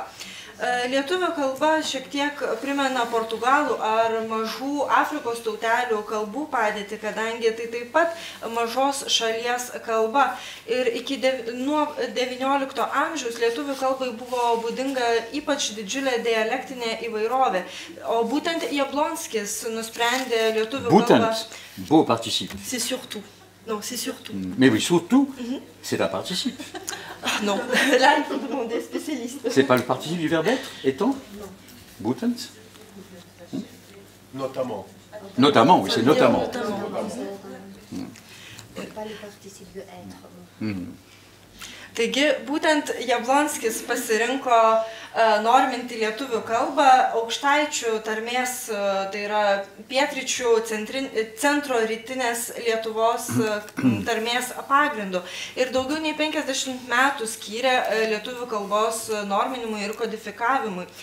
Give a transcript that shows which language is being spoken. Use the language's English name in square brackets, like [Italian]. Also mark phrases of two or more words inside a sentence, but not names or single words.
[Lithuanian] Lietuvių kalba šiek tiek primena portugalų ar mažų Afrikos tautelių kalbų padėtį, kadangi tai taip pat mažos šalies kalba. Ir nuo XIX amžiaus lietuvių kalbai buvo būdinga ypač didžiulė dialektinė įvairovė. O būtent Jablonskis nusprendė lietuvių kalbą... Būtent, [French] beau participe. C'est surtout. Non, c'est surtout. Mais oui, surtout, c'est un participe. Ah non, là il faut demander spécialiste. C'est pas le participe du verbe être, étant? Non. Būtent? Notamment. Notamment, oui, c'est notamment. Pas le participe de être. [Lithuanian] Taigi, būtent Jablonskis pasirinko norminti lietuvių kalbą aukštaičių tarmės, tai yra pietryčių centro rytinės Lietuvos tarmės pagrindų. Ir daugiau nei 50 metų skyrė lietuvių kalbos norminimui ir kodifikavimui.